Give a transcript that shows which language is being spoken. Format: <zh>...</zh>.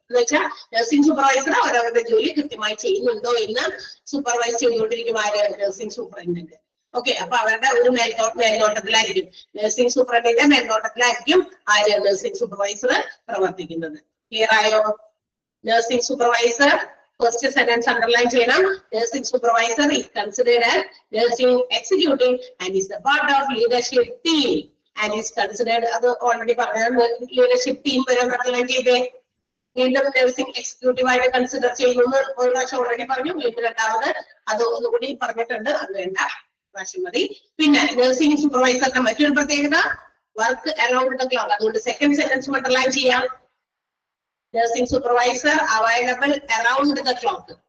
<ml>എന്ന് വെച്ചാൽ nursing supervisor അവരവരുടെ ജോലി കൃത്യമായി ചെയ്യുന്നുണ്ടോ എന്ന് സൂപ്പർവൈസ് ചെയ്തുകൊണ്ടിരിക്കും ആര്? Nursing superintendent. ഓക്കെ, അപ്പൊ അവരുടെ ഒരു മേൽനോട്ടത്തിലായിരിക്കും നഴ്സിംഗ് സൂപ്പറിന്റെ മേൽനോട്ടത്തിലായിരിക്കും ആര്? നഴ്സിംഗ് സൂപ്പർവൈസർ പ്രവർത്തിക്കുന്നത്. ക്ലിയർ ആയോ? Nursing supervisor first sentence underline ചെയ്യണം.</ml> <en>nursing supervisor is considered as nursing executive and is the part of leadership team and is considered,</en> <ml>അത് ഓൾറെഡി പറഞ്ഞ ലീഡർഷിപ്പ് ടീം വരെ അണ്ടർലൈൻ ചെയ്തേ. വീണ്ടും നഴ്സിംഗ് എക്സിക്യൂട്ടീവ് ആയിട്ട് consider ചെയ്യുന്നു ഒരു പ്രാവശ്യം ഓൾറെഡി പറഞ്ഞു, വീണ്ടും രണ്ടാമത് അത് ഒന്നുകൂടി പറഞ്ഞിട്ടുണ്ട്, അത് വേണ്ട, പ്രാവശ്യം മതി. പിന്നെ നഴ്സിംഗ് സൂപ്പർവൈസറിന്റെ മറ്റൊരു പ്രത്യേകത</ml> <en>Work around the clock.</en> <ml>അതുകൊണ്ട് സെക്കൻഡ് സെന്റൻസ് അണ്ടർലൈൻ ചെയ്യാം. Nursing supervisor</ml> <en>Available around the clock.</en>